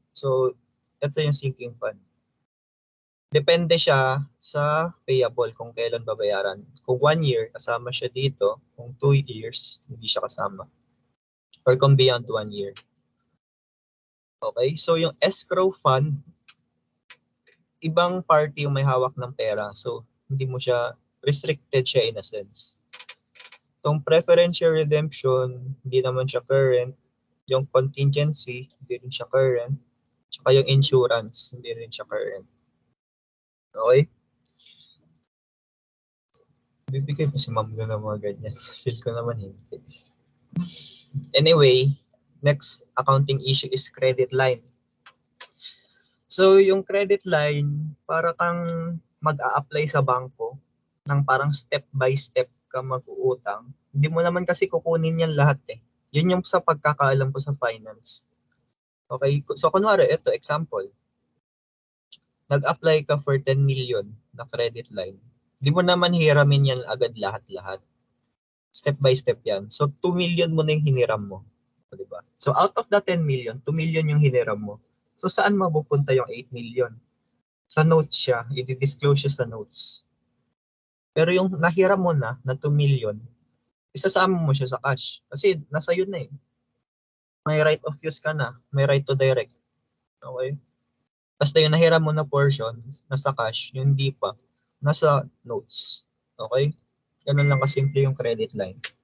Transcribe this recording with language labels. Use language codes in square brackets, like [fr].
[tl] So, ito yung sinking fund. Depende siya sa payable kung kailan babayaran. Kung 1 year, kasama siya dito. Kung 2 years, hindi siya kasama. Or kung beyond 1 year. Okay, so yung escrow fund, ibang party yung may hawak ng pera. So, hindi mo siya, restricted siya in a sense. Itong preferential redemption, hindi naman siya current. Yung contingency, hindi rin siya current. Tsaka yung insurance, hindi rin siya current. Okay? Bibigay pa si ma'am ko ng mga ganyan. Feel ko naman hindi. [en] Anyway, next accounting issue is credit line. [tl] So, yung credit line, para kang mag-a-apply sa bangko ng parang step by step ka mag-uutang. Hindi mo naman kasi kukunin yan lahat eh. Yun yung sa pagkakaalam ko sa finance. Okay, so kunwari, ito example. Nag-apply ka for 10 million na credit line. Hindi mo naman hiramin yan agad lahat-lahat. Step by step yan. So 2 million mo na yung hiniram mo. Diba? So out of the 10 million, 2 million yung hiniram mo. So saan mapupunta yung 8 million? Sa notes siya, i-disclose siya sa notes. Pero yung nahiram mo na 2 million, isasama mo siya sa cash. Kasi nasa yun na eh. May right of use ka na, may right to direct. Okay? Basta yung nahiram mo na portion, nasa cash, yung hindi pa, nasa notes. Okay? Ganun lang kasimple yung credit line.